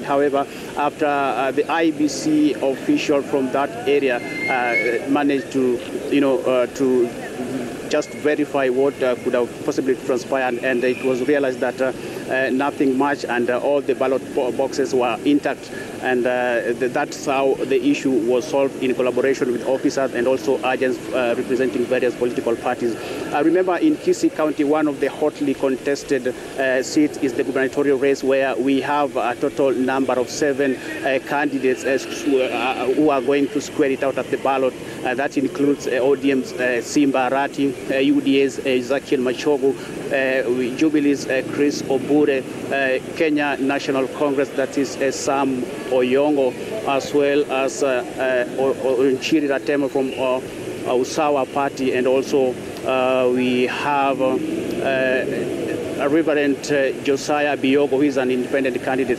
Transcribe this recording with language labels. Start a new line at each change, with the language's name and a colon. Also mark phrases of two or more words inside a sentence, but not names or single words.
English: However, after the IEBC official from that area managed to to just verify what could have possibly transpired, and it was realized that nothing much, and all the ballot boxes were intact, and that's how the issue was solved in collaboration with officers and also agents representing various political parties. Remember, in Kisii County, one of the hotly contested seats is the gubernatorial race, where we have a total number of 7 candidates who are going to square it out at the ballot. That includes ODM's Simba Arati, UDA's Ezekiel Machogu, Jubilee's Chris Obure, Kenya National Congress, that is Sam Oyongo, as well as Nchiri Ratemo from Usawa Party, and also we have Reverend Josiah Biogo, who is an independent candidate.